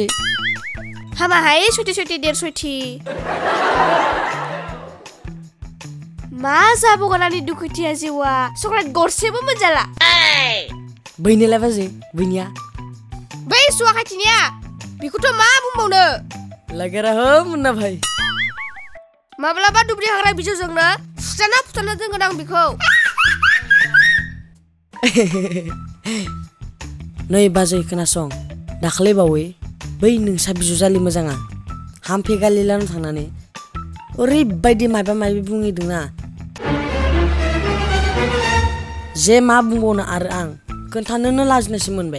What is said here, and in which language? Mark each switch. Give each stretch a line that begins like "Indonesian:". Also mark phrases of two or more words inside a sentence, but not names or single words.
Bodo: हामाहाय सयथि 150। मा जाबावगोन आंनि दुखुथिया जिउआ? चकलेट गरसेबो मोनजाला। बैनियालाय बाजै? बैनिया? बै सुवा खाथिनिया बेखौथ' मा बुंबावनो? लागेरा हो मुन्ना भाई। माब्लाबा दुब्रि हाग्रा बिजौजोंनो फुटाना दोनगोन आं बेखौ। नै बाजै खोनासं, दाखालि बावै बै नोंसा बिजावजालि मोजाङा हामफे गालिलानो थांनानै ओरैबायदि माबा बुंहैदोंना, जे मा बुंबावनो आरो आं खोन्थानोनो लाजिनायसो मोनबाय।